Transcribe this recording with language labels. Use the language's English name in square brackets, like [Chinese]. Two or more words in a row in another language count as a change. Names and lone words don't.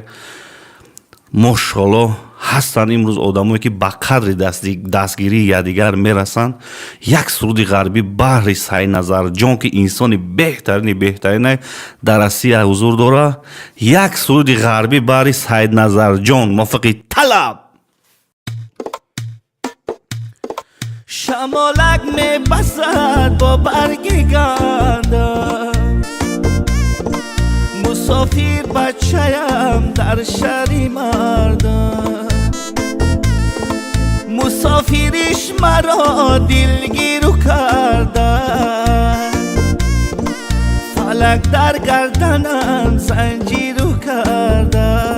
[Tajik] Мошаллоҳ ҳастанд имрӯз одамое ки ба қадри дастгирии якдигар мерасанд. Як суруди ғарбӣ баҳри Саидназарҷон ки инсони беҳтарини беҳтаринай дар Россия ҳузур дорад. Як суруди ғарбӣ баҳри Саидназарҷон мувофиқи талаб. شمالک می بسد با برگ گندم، مسافر بچه‌ام در شهری مردم، مسافریش مرا دلگیرو کرده، فلک در گردنم زنجیرو کرده،